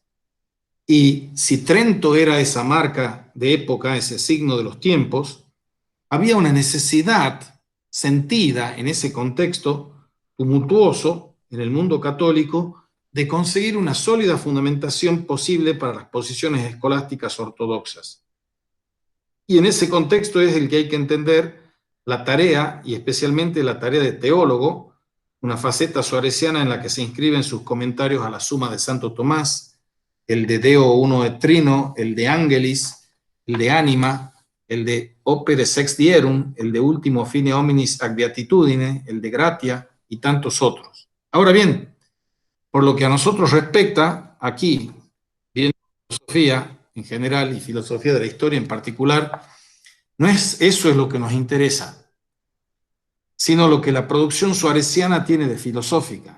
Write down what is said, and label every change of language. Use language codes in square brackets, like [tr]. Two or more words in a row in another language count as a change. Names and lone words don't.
[es] Y si Trento era esa marca de época, ese signo de los tiempos, había una necesidad sentida en ese contexto tumultuoso en el mundo católico de conseguir una sólida fundamentación posible para las posiciones escolásticas ortodoxas. Y en ese contexto es el que hay que entender la tarea, y especialmente la tarea de teólogo, una faceta suareciana en la que se inscriben sus comentarios a la Suma de Santo Tomás, el de Deo uno et Trino, el de Angelis, el de Anima, el de Opere Sextierum, el de Ultimo Fine Hominis ac Beatitudine, el de Gratia y tantos otros. Ahora bien, por lo que a nosotros respecta, aquí, viendo filosofía en general y filosofía de la historia en particular, no es eso es lo que nos interesa, sino lo que la producción suareciana tiene de filosófica.